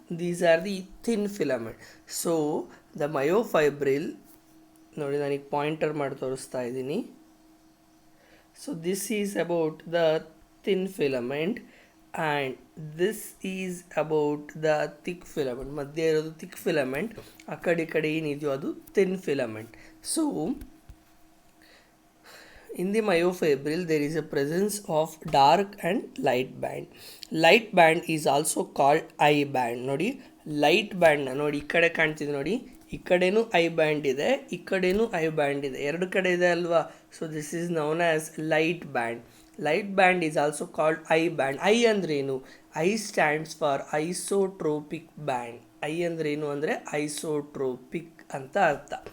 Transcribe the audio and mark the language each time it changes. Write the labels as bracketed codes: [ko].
[en] These are the thin filament. So the myofibril, [kn] ನೋಡಿ ನಾನೀಗ pointer ಮಾಡಿ ತೋರಿಸ್ತಾ ಇದ್ದೀನಿ. [en] So this is about the thin filament and this is about the thick filament. [kn] ಮಧ್ಯೆ ಇರೋದು thick filament, ಆ ಕಡೆ ಏನಿದೆಯೋ ಅದು thin filament. [en] So in the myofibril there is a presence of dark and light band. Light band is also called eye band. [kn] ನೋಡಿ, light ಬ್ಯಾಂಡ್ನ ನೋಡಿ, ಈ ಕಡೆ ಕಾಣ್ತಿದೆ ನೋಡಿ, ಈ ಕಡೆನೂ ಐ ಬ್ಯಾಂಡ್ ಇದೆ, ಈ ಕಡೆನೂ ಐ ಬ್ಯಾಂಡ್ ಇದೆ, 2 ಕಡೆ ಇದೆ ಅಲ್ವಾ? [en] So this is known as light band. Light band is also called I band. [kn] I ಅಂದ್ರೇನು? [en] I stands for isotropic band. [kn] I ಅಂದ್ರೇನು ಅಂದರೆ ಐಸೋಟ್ರೋಪಿಕ್ ಅಂತ ಅರ್ಥ.